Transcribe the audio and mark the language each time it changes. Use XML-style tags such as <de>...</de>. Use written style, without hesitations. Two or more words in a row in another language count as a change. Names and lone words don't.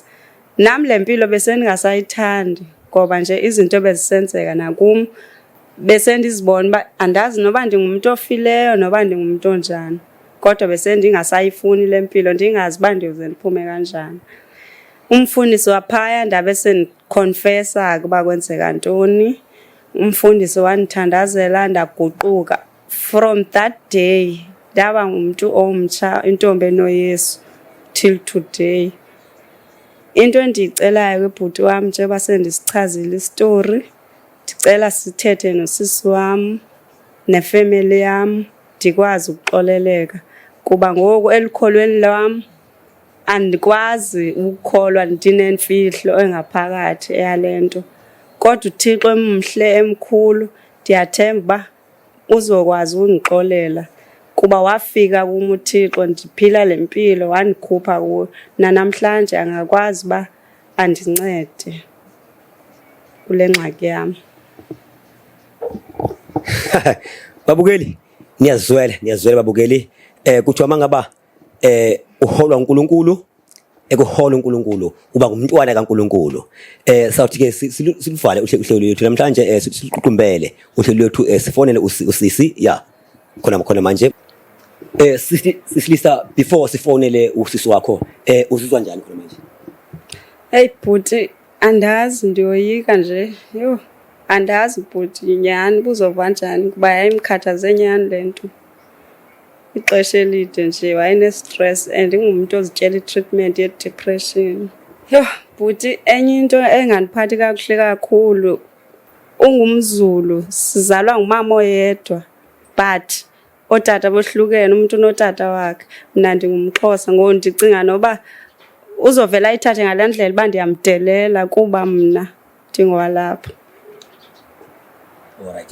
<xh>Nami le mpilo besendingasayithandi ngoba nje izinto bezisenzeka nakum besendizibona uba andazi noba ndingumuntu ofileyo noba ndingumuntu onjani. Kodwa besendingasayifuni le mpilo ndingazi uba ndiyoze ndiphume kanjani. Umfundisi waphaya ndabe sendiconfessa ukuba kwenzeka ntoni. Umfundisi wandithandazela ndaguquka.</xh> <en>From that day</en> <xh>ndaba ngumuntu omtsha intombi enoYesu</xh> <en>till today.</en> <xh>Into endiyicelayo kwibhuti wami njengoba sendisichazile istory ndicela sithethe nosisi wam nefamily yam ndikwazi ukuxoleleka kuba ngoku elikholweni lwam andikwazi ukukholwa ndinemfihlo engaphakathi eyalento Kodwa uThixo emhle emkhulu ndiyathemba uzokwazi undixolela kuba wafika kum uThixo ndiphila lempilo wandikhupha kuyo. Nanamhlanje angakwazi uba andincede kule ngxaki yam. Babukeli niyazwela babukeli kuthiwa mangaba uholwa uNkulunkulu ekuhola uNkulunkulu uba ngumntwana kaNkulunkulu. Sawuthi ke siluvale uhlelo lethu namhlanje siququmbele uhlelo lethu sifonele usisi ya khona manje sisilisa before sifonele usisi wakho uzizwa njani khona manje? Hey bhuti andazi ndiyoyika nje yo andazi bhuti nyani buzova njani kuba yayimkhathaze nyani lento ixesha elide nje wayene stress and ingumuntu ozityela i-treatment ye depression. Yo bhuti enye into engandiphathi kakuhle kakhulu ungumZulu sizalwa ngumama oyedwa but otata bohlukene umuntu unotata wakhe mina ndingumXhosa ngo ndicinga noba uzovela ayithathe ngalendlela uba ndiyamdelela kuba mna ndingowalapha. Alright.</xh>